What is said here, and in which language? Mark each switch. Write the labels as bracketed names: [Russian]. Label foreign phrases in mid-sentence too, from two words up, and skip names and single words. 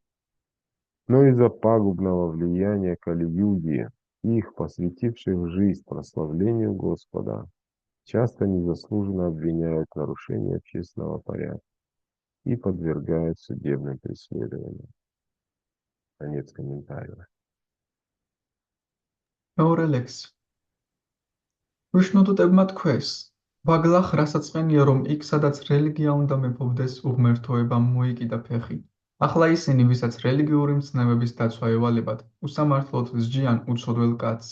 [Russian] Но из-за пагубного влияния Кали-юги, их, посвятивших жизнь прославлению Господа, часто незаслуженно обвиняют в нарушении общественного порядка и подвергают судебным преследованиям. Конец комментария. [Georgian] მეორე ლექსი. ვიშნუდუტებმა თქვეს, ბაგლახ რასაც ყენია, რომ იქ, სადაც რელიგია უნდა მეფობდეს, უღმერთოებამ მოიკიდა ფეხი. ახლა ისინი, ვისაც რელიგიური მცნებების დაცვა ევალებათ, უსამართლოდ სჯიან უცოდველ კაცს.